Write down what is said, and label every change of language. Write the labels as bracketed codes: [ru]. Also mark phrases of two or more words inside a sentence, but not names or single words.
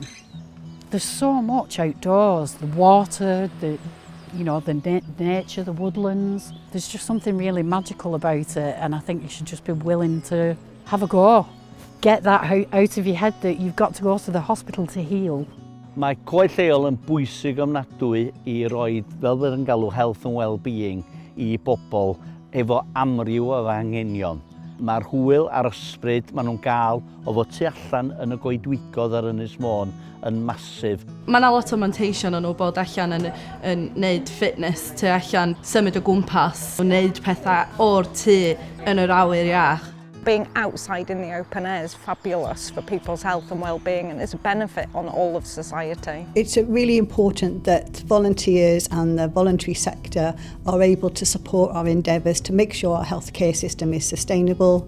[en] There's so much outdoors, the water, the nature, the woodlands. There's just something really magical about it, and I think you should just be willing to have a go. Get that out of your head that you've got to go to the hospital to heal. [cy] Mae Coed Lleol yn bwysig ofnadwy I roi, fel bydd yn galw, [en] health and well-being [cy] I bobl efo amryw o anghenion. Mae'r hwyl a'r ysbryd maen nhw'n gael o fod tu allan yn y goedwigodd ar Ynys Môn yn masif. Mae yna lot o manteision yn nhw bod allan yn neud fitness tu allan, symud o gwmpas, wneud pethau o'r tŷ yn yr awyr iach. [en] Being outside in the open air is fabulous for people's health and well-being, and it's a benefit on all of society. It's really important that volunteers and the voluntary sector are able to support our endeavours to make sure our healthcare system is sustainable.